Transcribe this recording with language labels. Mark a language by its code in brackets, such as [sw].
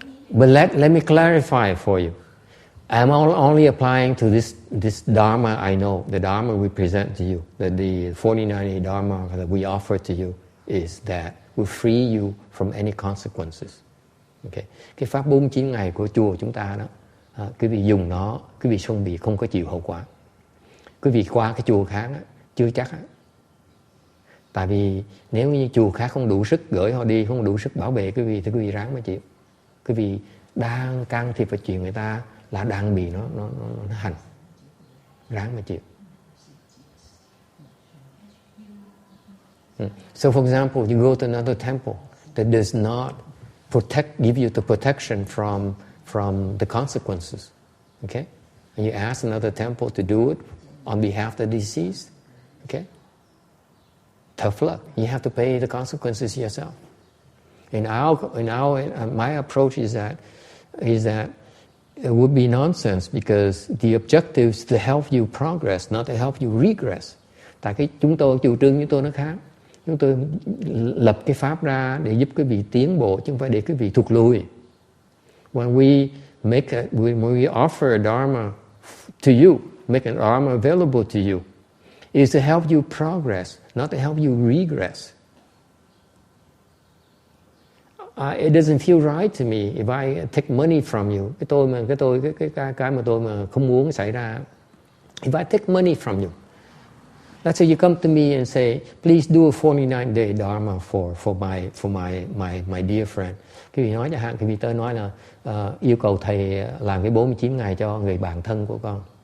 [en] But let me clarify for you. I'm only applying to this Dharma I know, the Dharma we present to you, the 49 Dharma that we offer to you is that will free you from any consequences. Okay. [vi] Cái pháp 49 ngày của chùa chúng ta đó, quý vị dùng nó, quý vị không có chịu hậu quả. Quý vị qua cái chùa khác á, chưa chắc á. Tại vì nếu như chùa khác không đủ sức gửi họ đi, không đủ sức bảo vệ quý vị thì quý vị ráng mà chịu. Quý vị đang can thiệp vào chuyện người ta là đang bị nó hành, ráng mà chịu. [en] So for example, you go to another temple that does not give you the protection from the consequences. Okay? And you ask another temple to do it on behalf of the deceased. Okay? Tough luck. You have to pay the consequences yourself. My approach is that it would be nonsense because the objective is to help you progress, not to help you regress. [vi] Tại cái chủ trương chúng tôi nó khác. Chúng tôi lập cái pháp ra để giúp quý vị tiến bộ chứ không phải để quý vị thụt lùi. [en] When we offer a dharma to you, make an dharma available to you, is to help you progress, not to help you regress. It doesn't feel right to me if I take money from you. [vi] Cái mà tôi mà không muốn xảy ra. [en] If I take money from you, let's say you come to me and say, please do a 49-day dharma for my dear friend. [vi] Cái vị nói chẳng hạn, cái vị tới nói là yêu cầu thầy làm cái 49 ngày cho người bạn thân của con.